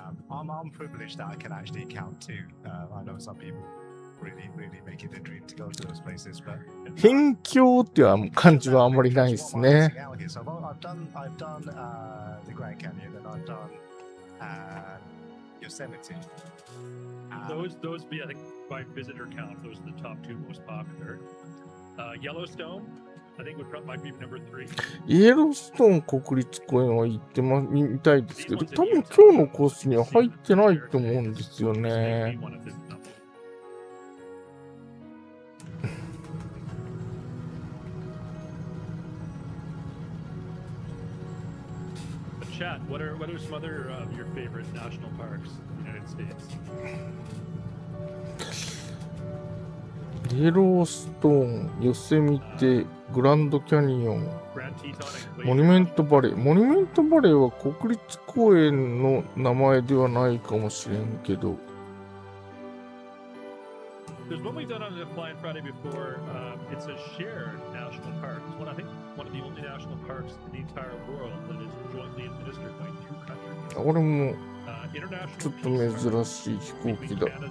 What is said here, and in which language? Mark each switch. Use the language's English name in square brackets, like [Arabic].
[English] I'm privileged that I can actually count two. I know some people really make it their dream to go to those places, but [Japanese] 辺境っていう感じはあんまりないですね。 [English] So I've done the Grand Canyon and I've done Yosemite. Those be I think by visitor count, those are the top two most popular. Yellowstone, I think might be number 3. [Japanese] イエローストーン国立公園は行ってみたいですけど、多分今日のコースには入ってないと思うんですよね。 [English] Chat, what are some other of your favorite national parks in the United States? [Japanese] イエローストーン、ヨセミテ、グランドキャニオン、モニュメントバレー。モニュメントバレーは国立公園の名前ではないかもしれんけど。 [English] There's one we've done on the Flying Friday before. It's a shared national park. It's I think one of the only national parks in the entire world that is jointly administered by 2 countries. [Japanese] これもちょっと珍しい飛行機だ。